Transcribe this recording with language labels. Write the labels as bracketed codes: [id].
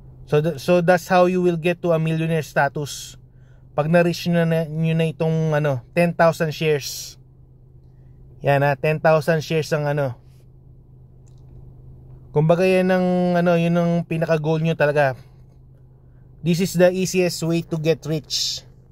[en] So that's how you will get to a millionaire status. [tl] Pag na-reach nyo na itong 10,000 shares. Yan 10,000 shares ang kumbaga yan yun ang pinaka-goal nyo talaga. [en] This is the easiest way to get rich.